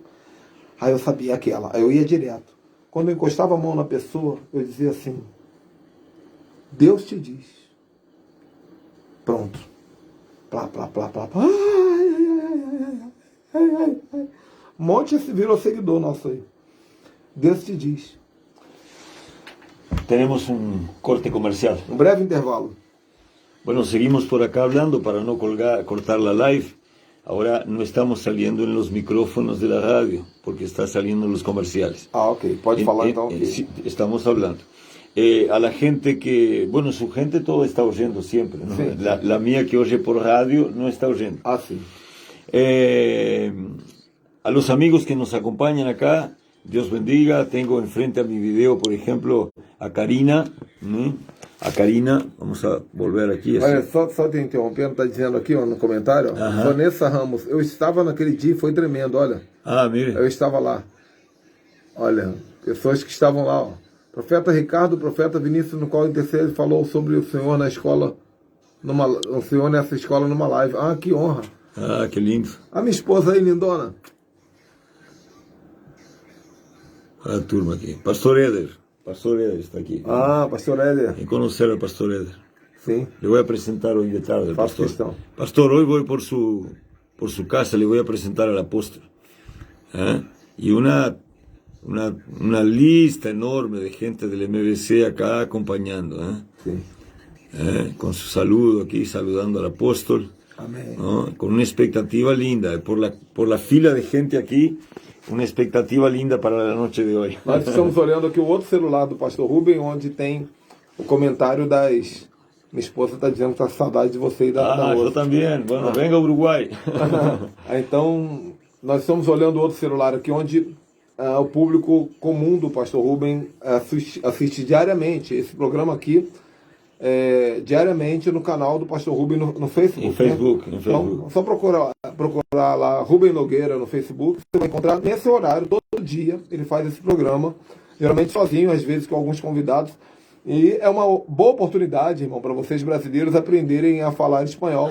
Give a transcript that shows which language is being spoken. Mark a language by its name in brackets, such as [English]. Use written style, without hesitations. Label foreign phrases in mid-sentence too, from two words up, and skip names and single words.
[Portuguese] Aí eu sabia aquela, aí eu ia direto. Quando eu encostava a mão na pessoa, eu dizia assim, Deus te diz. Pronto. Plá, plá, plá, plá, plá. Ai. Um monte virou seguidor nosso aí. Deus te diz. [Spanish] Tenemos un corte comercial. [Portuguese] Um breve intervalo. [Spanish] Bueno, seguimos por acá hablando para no cortar la live. Ahora no estamos saliendo en los micrófonos de la radio, porque está saliendo en los comerciales. [Portuguese] Ah, ok. Pode falar então. Okay. [Spanish] Sí, estamos hablando. A la gente que, bueno, su gente todo está oyendo siempre, ¿no? Sí. La mía que oye por radio no está oyendo. [Portuguese] Ah, sim. [Spanish] A los amigos que nos acompañan acá, Dios bendiga. Tengo enfrente a mi video, por ejemplo, a Karina. A Karina, vamos a volver aqui. [Portuguese] Olha, só te interrompendo, tá dizendo aqui ó, no comentário, ó, Vanessa Ramos, eu estava naquele dia, foi tremendo, olha. [Spanish] Ah, mire. [Portuguese] Eu estava lá. Olha, pessoas que estavam lá, ó. Profeta Ricardo, profeta Vinícius, no qual intercede, falou sobre o Senhor na escola, o Senhor nessa escola numa live. Ah, que honra. Ah, que lindo. A minha esposa aí, lindona. A turma aqui. Pastor Éder está aqui. Ah, pastor Éder. [Spanish] Em conocer al pastor Éder. [Portuguese] Sim. [Spanish] Le voy a presentar hoy de tarde al [Portuguese] Faço [Spanish] pastor. [Portuguese] questão. [Spanish] Pastor, hoy voy por su casa, le voy a presentar al apóstol. Y una lista enorme de gente del MBC acá acompañando. [Portuguese] Sim. [Spanish] Con su saludo aquí, saludando al apóstol. [Portuguese] Amém. [Spanish] ¿No? Con una expectativa linda. Por la fila de gente aquí, [Portuguese] uma expectativa linda para a noite de hoje. Nós estamos olhando aqui o outro celular do pastor Rubem, onde tem o comentário das... Minha esposa está dizendo que está com saudade de você e da eu outra. também. [Spanish] Bueno, venga ao Uruguai. [Portuguese] Então, nós estamos olhando outro celular aqui, onde o público comum do pastor Rubem assiste diariamente esse programa aqui, diariamente no canal do pastor Rubem no Facebook. Em Facebook. Então, só procurar lá Rubem Nogueira no Facebook, você vai encontrar nesse horário, todo dia, ele faz esse programa, geralmente sozinho, às vezes com alguns convidados, e é uma boa oportunidade, irmão, para vocês brasileiros aprenderem a falar espanhol.